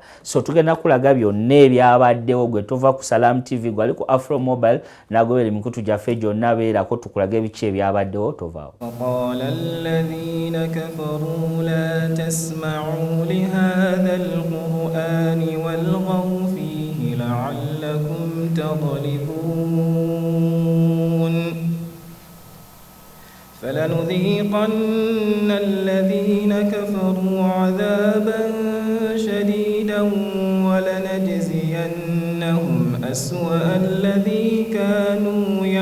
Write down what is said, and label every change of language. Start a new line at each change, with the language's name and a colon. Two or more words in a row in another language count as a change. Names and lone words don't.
Ganda: So tugenda kulaga byonna ebyabaddewo gwe tova ku Salam TV gwali ku Afro Mobile nagobera emikutu gyaffe gyonna beerako tukulaga ebiki ebyabaddewo tovaawo.
Arabic: وقال الذين كفروا لا تسمعوا لهذا القرآن والغوا فيه لعلكم تغلبون فلنذيقن الذين كفروا عذابا شديدا ولنجزينهم أسوأ الذي كانوا